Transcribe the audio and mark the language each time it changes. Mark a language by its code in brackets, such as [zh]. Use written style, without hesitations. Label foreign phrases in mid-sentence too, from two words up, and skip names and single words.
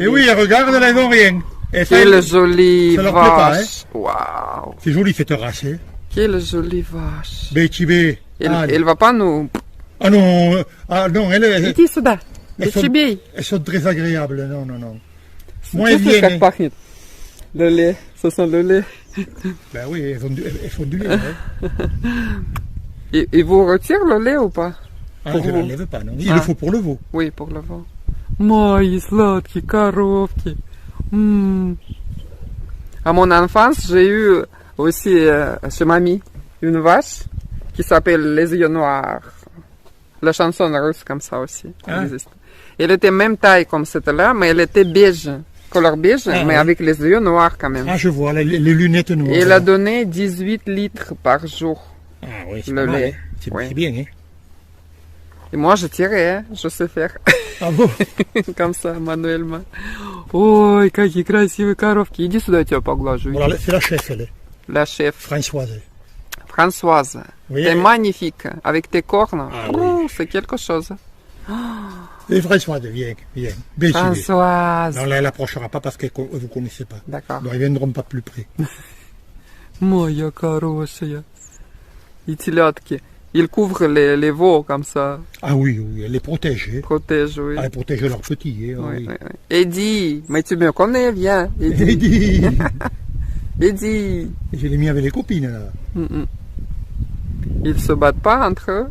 [fr] Et oui, regarde, là, elles n'ont rien. Et ça, Quelle jolie ça leur plaît pas, vache. Waouh. c'est joli cette race, hein. Quelle jolie vache. Betty, Elle va pas nous... Ah non, elles [ru] Иди сюда. [fr] Elles sont- Betty. sont très agréables, non, non, non. Moi, elles [ru] Чувствуешь, [fr] viennent. [ru] как пахнет? [fr] Le lait. Ça sent le lait. Ben oui, elles font du lait, hein. Et vous retirez le lait ou pas? Ah, Pour je vous. l'enlève pas, non. Il Ah. le faut pour le veau. Oui, pour le vent. [ru] Мои сладкие коровки. [fr] À mon enfance, j'ai eu aussi chez mamie une vache qui s'appelle Les Yeux Noirs. La chanson russe comme ça aussi existe. Elle était même taille comme cette-là, mais elle était beige, couleur beige, mais avec les yeux noirs quand même. Ah, je vois, les lunettes noires. Et elle a donné 18 litres par jour. Ah oui, c'est le pas mal, lait. hein. C'est Oui. c'est bien, hein. Et moi, je tirais, hein, je sais faire. Ah bon? Comme ça, manuellement. [ru] Ой, какие красивые коровки. Иди сюда, я тебя поглажу. [fr] Voilà, c'est la chef, elle est. La chef, Françoise. Françoise. Oui, T'es magnifique. Avec tes cornes. Ah Oh, oui. c'est quelque chose. Et Françoise, viens. Bien, sûr. Françoise. Non, là, elle n'approchera pas parce que vous ne connaissez pas. D'accord. Donc, ils ne viendront pas plus près. [ru] Моя хорошая. И телятки. [fr] Ils couvrent les veaux comme ça. Ah oui, oui, elle les protège. Hein. Protègent, oui. Ah, elle protège leurs petits. Hein, Oui, oui. oui, oui. Eddie, mais tu me connais, viens. Eddie. Eddie. Eddie. Je l'ai mis avec les copines, là. Ils se battent pas entre eux.